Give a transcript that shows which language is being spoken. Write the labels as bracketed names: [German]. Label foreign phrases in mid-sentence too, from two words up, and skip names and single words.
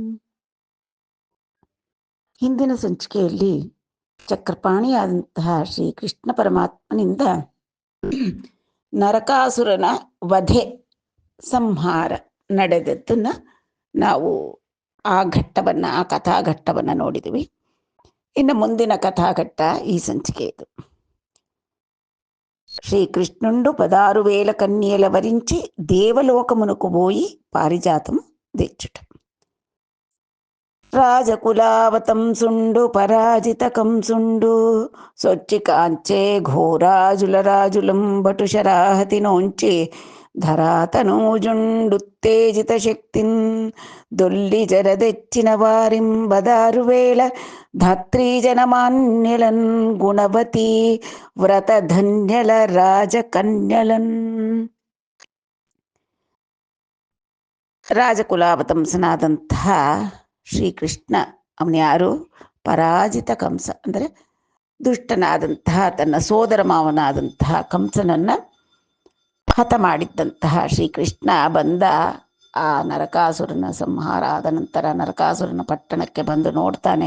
[Kannada] ಹಿಂದಿನ ಸಂಚಿಕೆಯಲ್ಲಿ ಚಕ್ರಪಾಣಿಯಾದಂತಹ ಶ್ರೀ ಕೃಷ್ಣ ಪರಮಾತ್ಮನಿಂದ ನರಕಾಸುರನ ವಧೆ ಸಂಹಾರ ನಡೆದದ್ದನ್ನು ನಾವು ಆ ಕಥಾಘಟ್ಟವನ್ನು ನೋಡಿದ್ವಿ. ಇನ್ನು ಮುಂದಿನ ಕಥಾಘಟ್ಟ ಈ ಸಂಚಿಕೆ ಇದು. [Telugu] శ్రీకృష్ణుండు 16,000 కన్యల వరించి దేవలోకమునకు పోయి పారిజాతం తెచ్చుట. రాజకులావతంసుండు పరాజిత కంసుండు సొచ్చి కాంచే ఘోరాజుల రాజులం బటుశరాహతి నోంచి ధరాతనూజుండుత్తేజిత శక్తిన్ దొల్లి జరదెచ్చిన వారిం 16,000 ధాత్రీజనమాన్యలన్ గుణవతి వ్రత ధన్యల రాజకన్యలన్. [Kannada] ರಾಜಕುಲಾವತಂಸನಾದಂತಹ ಶ್ರೀಕೃಷ್ಣ, ಅವನು ಯಾರು? ಪರಾಜಿತ ಕಂಸ, ಅಂದರೆ ದುಷ್ಟನಾದಂತಹ ತನ್ನ ಸೋದರ ಮಾವನಾದಂತಹ ಕಂಸನನ್ನು ಹತ ಮಾಡಿದ್ದಂತಹ ಶ್ರೀಕೃಷ್ಣ ಬಂದ ಆ ನರಕಾಸುರನ ಸಂಹಾರ ಆದ ನಂತರ ನರಕಾಸುರನ ಪಟ್ಟಣಕ್ಕೆ ಬಂದು ನೋಡ್ತಾನೆ.